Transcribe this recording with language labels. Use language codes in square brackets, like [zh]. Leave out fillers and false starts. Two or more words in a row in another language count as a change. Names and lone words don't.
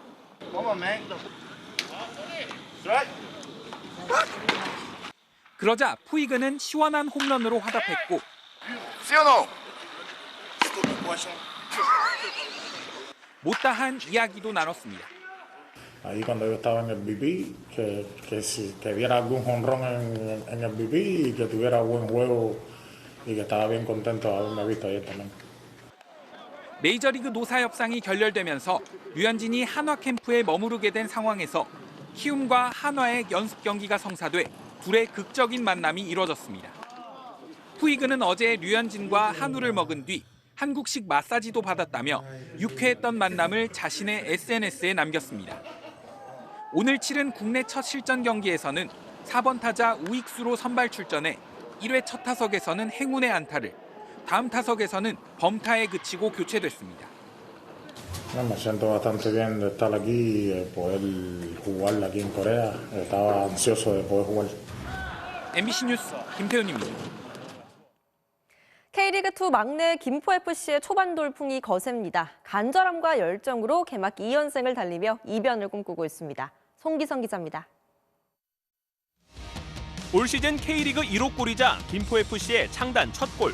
[ko] 그러자 푸이그는 시원한 홈런으로 화답했고 못다한 이야기도 나눴습니다. [es] Ahí cuando yo estaba en el BP, que viera algún jonrón en el BP y que tuviera buen juego y que estaba bien contento de haberme visto ayer también. [ko] 메이저리그 노사협상이 결렬되면서 류현진이 한화 캠프에 머무르게 된 상황에서 키움과 한화의 연습 경기가 성사돼 둘의 극적인 만남이 이뤄졌습니다. 푸이그는 어제 류현진과 한우를 먹은 뒤 한국식 마사지도 받았다며 유쾌했던 만남을 자신의 SNS에 남겼습니다. 오늘 치른 국내 첫 실전 경기에서는 4번 타자 우익수로 선발 출전해 1회 첫 타석에서는 행운의 안타를, 다음 타석에서는 범타에 그치고 교체됐습니다. [es] Me siento bastante bien de estar aquí y poder jugar aquí en Corea. Estaba ansioso de poder jugar. [ko] MBC 뉴스 김태훈입니다. K리그2 막내 김포FC의 초반 돌풍이 거셉니다. 간절함과 열정으로 개막 2연승을 달리며 이변을 꿈꾸고 있습니다. 송기성 기자입니다. 올 시즌 K리그 1호 골이자 김포FC의 창단 첫 골.